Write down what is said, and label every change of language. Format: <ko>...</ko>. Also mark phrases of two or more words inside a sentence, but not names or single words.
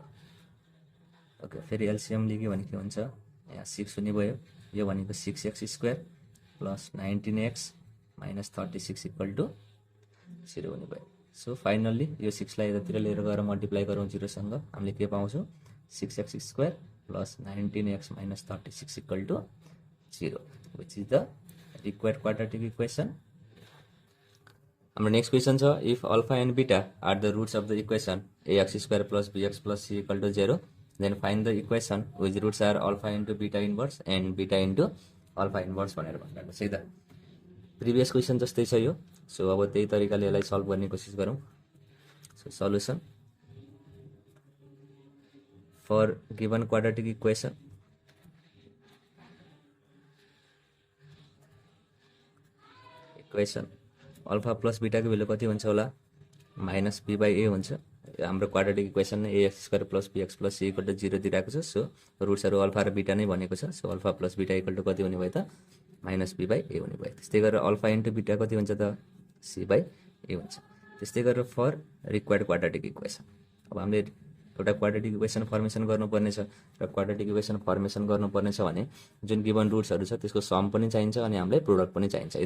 <ne>ओके, फेरि एलसिएम लिग्यो भने के हुन्छ यहाँ 6 हुने भयो। यो भनेको</ne> <en>6x square plus 19x minus 36 equal to 0</en> <ne>हुने भयो। सो फाइनल्ली यो 6 लाई यतातिर लिएर गएर मल्टिप्लाई गरौँ 0 सँग हामीले के पाउँछौँ</ne> <en>6x square plus 19x minus 36 equal to 0 which is the required quadratic equation.</en> <ne>हाम्रो नेक्स्ट क्वेसन छ</ne> <en>if alpha and beta are the roots of the equation ax square plus bx plus c equal to 0 then find the equation which roots are alpha into beta inverse and beta into alpha inverse</en> <ne>भनेर भनिरहेको छ है त।</ne> <en>previous question</en> <ne>जस्तै छ यो। सो अब त्यही तरिकाले यसलाई सल्भ गर्ने कोसिस गरौँ। सो</ne> <en>solution for given quadratic equation alpha plus</en> <ne>बिटाको भ्यालु कति हुन्छ होला -b/a हुन्छ। हाम्रो</ne> <en>quadratic equation</en> <ne>नै</ne> <en>ax square plus bx plus c equal to 0</en> <ne>दिइरहेको छ। सो रुट्सहरू अल्फा र बिटा नै भनेको छ। सो</ne> <en>alpha plus beta equal to</en> <ne>कति हुने भयो त -b/a हुने भयो। त्यस्तै गरेर</ne> <en>alpha into beta</en> <ne>कति हुन्छ त c/a हुन्छ। त्यस्तै गरेर</ne> <en>for required quadratic equation</en> <ne>अब हामीले एउटा</ne> <en>quadratic equation formation</en> <ne>गर्नुपर्ने छ र</ne> <en>quadratic equation formation</en> <ne>गर्नुपर्ने छ भने जुन</ne> <en>given roots</en> <ne>छ त्यसको सम पनि चाहिन्छ अनि हामीलाई प्रोडक्ट पनि चाहिन्छ है त।</ne>